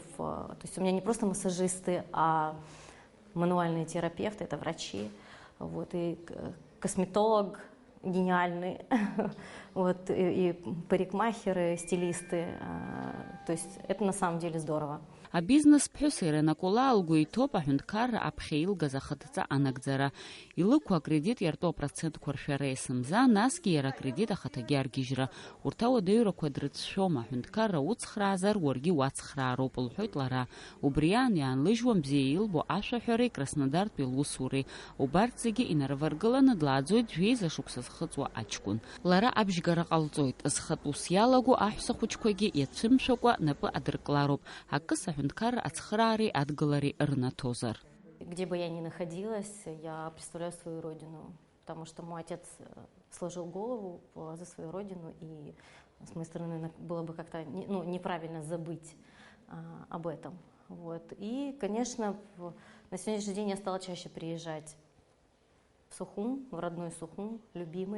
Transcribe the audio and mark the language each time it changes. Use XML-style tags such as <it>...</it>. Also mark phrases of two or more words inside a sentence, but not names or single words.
<ru>То есть у меня не просто массажисты, а мануальные терапевты, это врачи. Вот, и косметолог гениальный, вот, и парикмахеры, стилисты. То есть это на самом деле здорово.</ru> <ab>Абизнес-ԥҳәыс Ирина Кула лгәы иҭоуп аҳәынҭқарра аԥхьа илгаз ахаҭҵа анагӡара. Илықәу акредит иарту апроцентқәа ршәара есымза, насгьы иара акредит ахаҭагьы аргьежьра. Урҭ ауадаҩрақәа дрыцәшәом, аҳәынҭқарра уцхраазар уаргьы уацхраароуп, лҳәоит лара. Убри аан иаанлыжьуам бзиа илбо ашәаҳәареи Краснодартәи лусуреи. Убарҭ зегьы инарываргыланы длааӡоит жәеиза шықәса зхыҵуа аҷкәын. Лара абжьгара ҟалҵоит. Зхатә ус иалаго аҳәса хәыҷқәагьы иацәымшәакәа напы адырклароуп. Акы аҳәынҭқарра ацхыраареи адгылареи рнаҭозар.</ab> <ru>Где бы я ни находилась, я представляю свою родину, потому что мой отец сложил голову за свою родину, и с моей стороны было бы как-то неправильно забыть об этом. Вот. И, конечно, на сегодняшний день я стала чаще приезжать в Сухум, в родной Сухум, любимый.</ru>